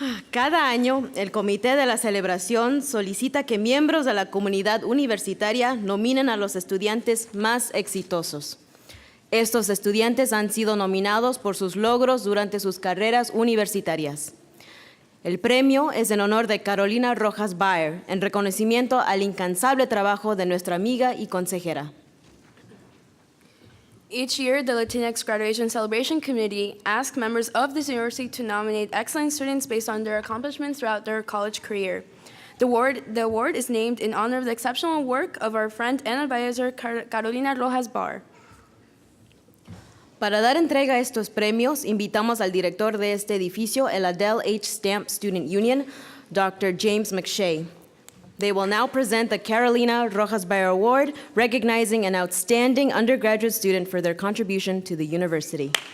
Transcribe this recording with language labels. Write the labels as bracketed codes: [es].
[es] Cada año, el comité de la celebración solicita que miembros de la comunidad universitaria nominen a los estudiantes más exitosos. Estos estudiantes han sido nominados por sus logros durante sus carreras universitarias. El premio es en honor de Carolina Rojas Baer, en reconocimiento al incansable trabajo de nuestra amiga y consejera. [en] Each year, the Latinx Graduation Celebration Committee asks members of this university to nominate excellent students based on their accomplishments throughout their college career. The award is named in honor of the exceptional work of our friend and advisor, Carolina Rojas Baer. [es] Para dar entrega a estos premios, invitamos al director de este edificio, el Adele H. [en] Stamp Student Union, Dr. James McShay. They will now present the Carolina Rojas Baer Award, recognizing an outstanding undergraduate student for their contribution to the university.